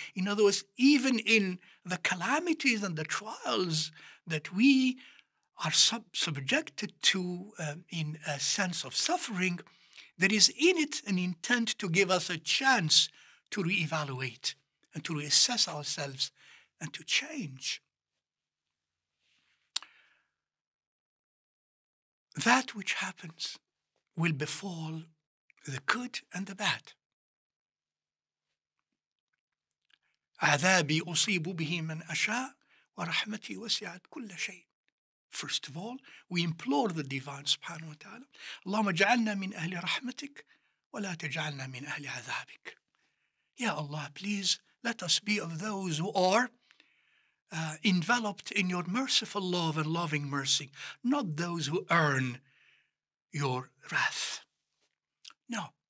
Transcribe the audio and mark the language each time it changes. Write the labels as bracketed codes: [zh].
[en] In other words, even in the calamities and the trials that we are subjected to in a sense of suffering, there is in it an intent to give us a chance to reevaluate and to reassess ourselves and to change. that which happens will befall the good and the bad. [ar] عذابي أصيب به من أشاء ورحمتي وسعت كل شيء. [en] First of all, we implore the Divine subhanahu wa ta'ala, [ar] اللهم اجعلنا من أهل رحمتك ولا تجعلنا من أهل عذابك. [en] Ya Allah, please let us be of those who are enveloped in your merciful love and loving mercy, not those who earn your wrath. No.